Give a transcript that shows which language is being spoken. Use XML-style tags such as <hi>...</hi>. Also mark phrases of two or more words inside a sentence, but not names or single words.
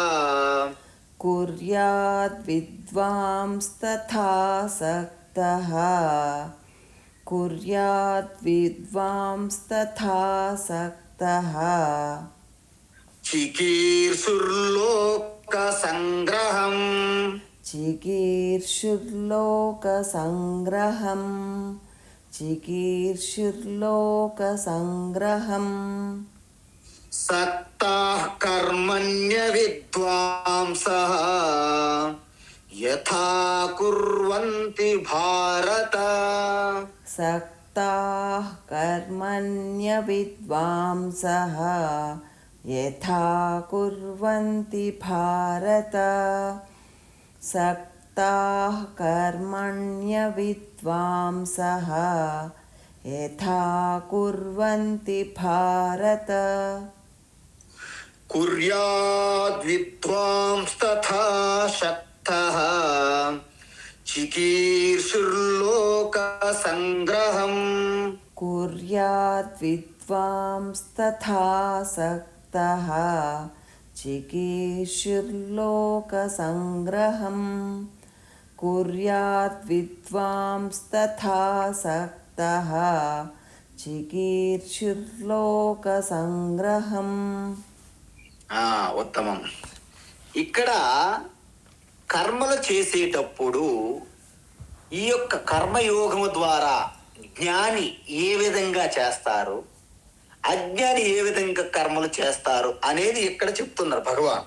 <sa>कुर्याद्विद्वांस्तथा सक्तः कुर्याद्विद्वांस्तथा सक्तः చికీర్షుర్లోక సంగ్రహం चिकीर्षुर्लोकसङ्ग्रहम् चिकीर्षुर्लोकसङ्ग्रहम् సక్తాః కర్మణ్య విద్వాంసః యథా కుర్వంతి భారత सक्ताः कर्मण्यविद्वांसः यथा कुर्वन्ति भारत सक्ताः कर्मण्यविद्वांसः यथा कुर्वन्ति भारत కుర్యాద్ విద్వాంస్తథా శక్తః చికీర్షుర్లోక సంగ్రహం कुर्याद्विद्वांस्तथा सक्तः चिकीर्षुर्लोकसङ्ग्रहम् कुर्याद्विद्वांस्तथा सक्तः चिकीर्षुर्लोकसङ्ग्रहम्.</sa> <te>ఉత్తమం. ఇక్కడ కర్మలు చేసేటప్పుడు ఈ యొక్క కర్మయోగము ద్వారా జ్ఞాని ఏ విధంగా చేస్తారు, అజ్ఞాని ఏ విధంగా కర్మలు చేస్తారు అనేది ఇక్కడ చెప్తున్నారు భగవాన్.</te>